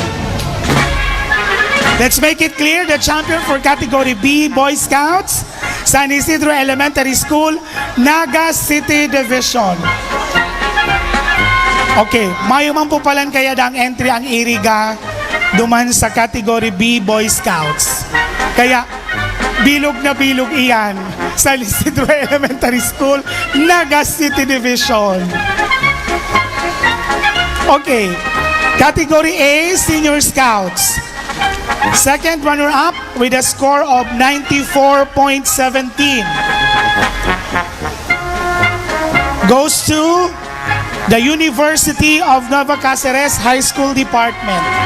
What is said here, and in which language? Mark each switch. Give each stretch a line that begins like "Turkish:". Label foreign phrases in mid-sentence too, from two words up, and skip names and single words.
English: Let's make it clear, the champion for category B, Boy Scouts, San Isidro Elementary School, Naga City Division.
Bikol: Okay, mayuman po palan kaya ang entry ang Iriga duman sa category B, Boy Scouts. Kaya, bilog na bilog iyan sa San Isidro Elementary School, Naga City Division.
English: Okay, category A, Senior Scouts. Second runner-up with a score of 94.17 goes to the University of Nueva Cáceres High School Department.